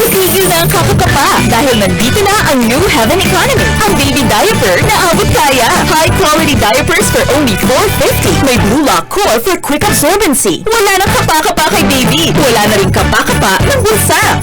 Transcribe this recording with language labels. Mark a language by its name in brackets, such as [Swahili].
[Filipino] Itigil na ang kakakapa dahil nandito na ang New Heaven Economy. Ang baby diaper na abot kaya. [English] High quality diapers for only $4.50. May blue lock core for quick absorbency. [Filipino] Wala nang kapa-kapa kay baby. Wala na rin kapa-kapa ng bulsa.